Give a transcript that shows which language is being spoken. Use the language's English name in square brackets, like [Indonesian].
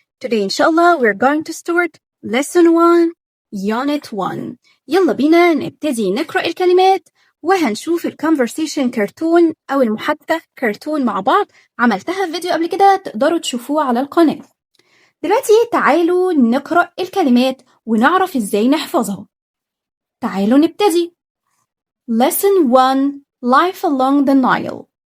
[English] Today, inshallah, we're going to start lesson 1, unit 1. [Arabic] يلا بينا نبتدي نقرأ الكلمات وهنشوف الconversation كرتون أو المحادثة كرتون مع بعض. عملتها في فيديو قبل كده تقدروا تشوفوه على القناة. دلوقتي تعالوا نقرأ الكلمات ونعرف إزاي نحفظها. تعالوا نبتدي. [English] Lesson 1, Life along the Nile.